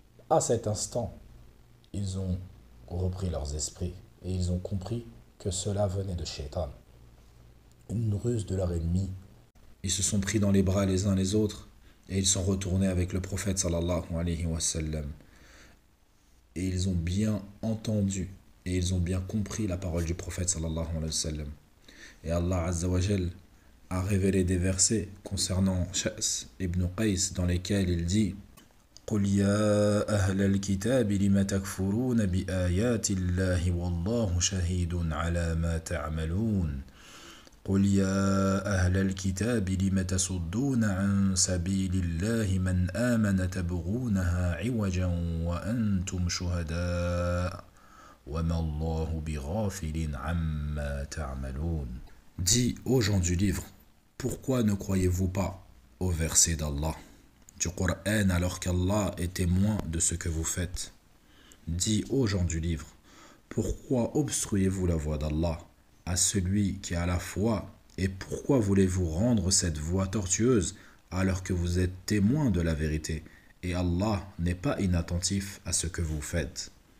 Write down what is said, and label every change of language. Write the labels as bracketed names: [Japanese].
[French] À cet instant, ils ont repris leurs esprits et ils ont compris que cela venait de Shaitan, une ruse de leur ennemi. Ils se sont pris dans les bras les uns les autres et ils sont retournés avec le prophète sallallahu alayhi wa sallam. Et ils ont bien entendu et ils ont bien compris la parole du prophète sallallahu alayhi wa sallam. Et Allah azza wa jal a révélé des versets concernant Sha's ibn Qais dans lesquels il dit [Arabic] قل يا أهل الكتاب لم تكفرون بآيات الله والله شهيد على ما تعملون قل يا أهل الكتاب لم تصدون عن سبيل الله من آمن تبغونها عوجا وأنتم شهداء وما الله بغافل عما تعملون. [French] Dis aux gens du livre, pourquoi ne croyez-vous pas au verset d'Allah du Coran alors qu'Allah est témoin de ce que vous faites? Dis aux gens du livre, pourquoi obstruez-vous la voie d'Allah à celui qui a la foi, et pourquoi voulez-vous rendre cette voie tortueuse alors que vous êtes témoin de la vérité et Allah n'est pas inattentif à ce que vous faites?